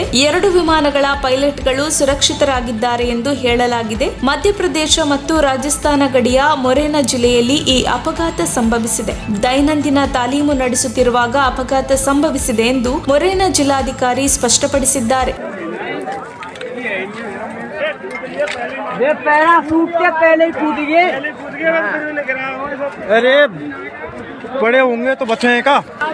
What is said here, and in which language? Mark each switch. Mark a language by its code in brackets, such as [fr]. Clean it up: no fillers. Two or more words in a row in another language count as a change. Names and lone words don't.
[kn] 2 ವಿಮಾನಗಳ ಪೈಲಟ್ಗಳು ಸುರಕ್ಷಿತರಾಗಿದ್ದಾರೆ ಎಂದು ಹೇಳಲಾಗಿದೆ. ಮಧ್ಯಪ್ರದೇಶ ಮತ್ತು ರಾಜಸ್ಥಾನ ಗಡಿಯ ಮೊರೇನಾ ಜಿಲ್ಲೆಯಲ್ಲಿ ಈ ಅಪಘಾತ ಸಂಭವಿಸಿದೆ. ದೈನಂದಿನ ತಾಲೀಮು ನಡೆಸುತ್ತಿರುವಾಗ ಅಪಘಾತ ಸಂಭವಿಸಿದೆ ಎಂದು ಮೊರೇನಾ ಜಿಲ್ಲಾಧಿಕಾರಿ ಸ್ಪಷ್ಟಪಡಿಸಿದ್ದಾರೆ. [hi] पैराशूट के पहले कूद गए। अरे बड़े होंगे तो बच्चे हैं का?